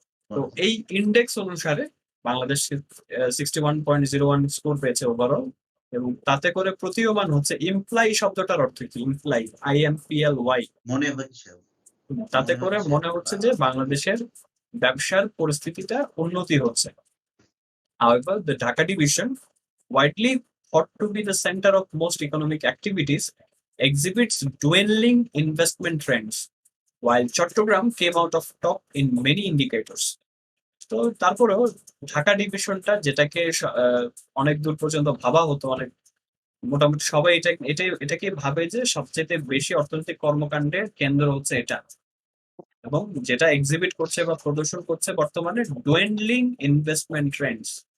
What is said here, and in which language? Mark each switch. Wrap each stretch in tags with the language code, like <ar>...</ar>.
<bn>তো এই ইন্ডেক্স অনুসারে বাংলাদেশ 61.01 স্কোর পেয়েছে ওভারঅল, এবং তাতে করে প্রতীয়মান হচ্ছে, ইমপ্লাই শব্দটার অর্থ কি?</bn> <en>imply, IMPLY,</en> <bn>মনে হচ্ছে। তাতে করে মনে হচ্ছে যে বাংলাদেশের ব্যবসার পরিস্থিতিটা উন্নতি হচ্ছে।</bn> <en>However, the Dhaka division, widely thought to be the center of most economic activities, exhibits dwindling investment trends, while Chattogram came out of top in many indicators.</en> <bn>তো তারপরেও ঢাকা ডিভিশনটা, যেটাকে অনেক দূর পর্যন্ত ভাবা হতো, অনেক মোটামুটি সবাই এটাকে ভাবে যে সবচেয়ে বেশি অর্থনৈতিক কর্মকাণ্ডের কেন্দ্র হচ্ছে এটা, এবং যেটা এক্সিবিট করছে বা প্রদর্শন করছে বর্তমানে</bn> <en>Dwindling investment trends.</en>